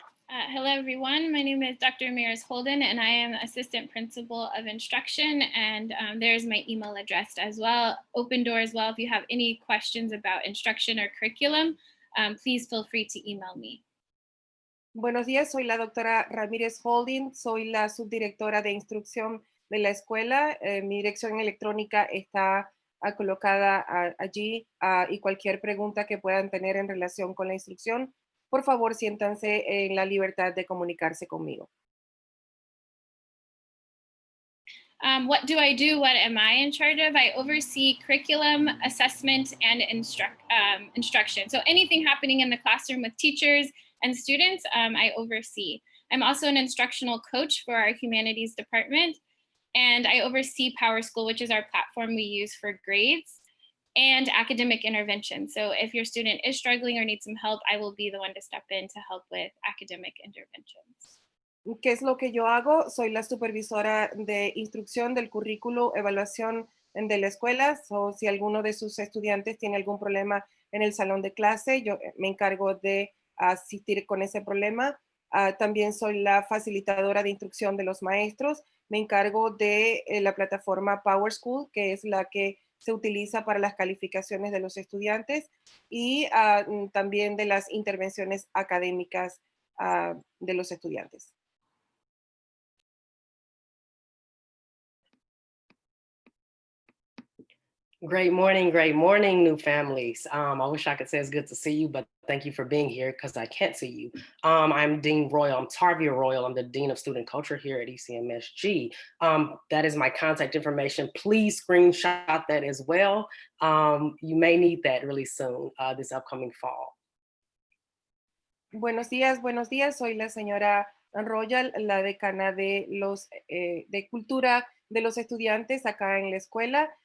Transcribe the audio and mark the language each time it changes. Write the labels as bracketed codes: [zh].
[en] Hello, everyone. My name is Dr. Ramirez Holden, and I am Assistant Principal of Instruction. And there's my email address as well. Open door as well. If you have any questions about instruction or curriculum, please feel free to email me. [es] Buenos días, soy la doctora Ramírez Holding, soy la subdirectora de instrucción de la escuela. Mi dirección electrónica está colocada allí y cualquier pregunta que puedan tener en relación con la instrucción, por favor, siéntanse en la libertad de comunicarse conmigo. [en] What do I do? What am I in charge of? I oversee curriculum, assessment, and instruction. So anything happening in the classroom with teachers and students, I oversee. I'm also an instructional coach for our humanities department, and I oversee PowerSchool, which is our platform we use for grades, and academic intervention. So if your student is struggling or needs some help, I will be the one to step in to help with academic interventions. [es] ¿Qué es lo que yo hago? Soy la supervisora de instrucción del currículo, evaluación de la escuela. So, si alguno de sus estudiantes tiene algún problema en el salón de clase, yo me encargo de asistir con ese problema. También soy la facilitadora de instrucción de los maestros. Me encargo de la plataforma PowerSchool, que es la que se utiliza para las calificaciones de los estudiantes y también de las intervenciones académicas de los estudiantes. [en] Great morning, new families. I wish I could say it's good to see you, but thank you for being here because I can't see you. I'm Dean Royal, I'm Tarvia Royal. I'm the Dean of Student Culture here at ECMSG. That is my contact information. Please screenshot that as well. You may need that really soon, this upcoming fall. [es] Buenos días. Soy la señora Royal, la decana de cultura de los estudiantes acá en la escuela.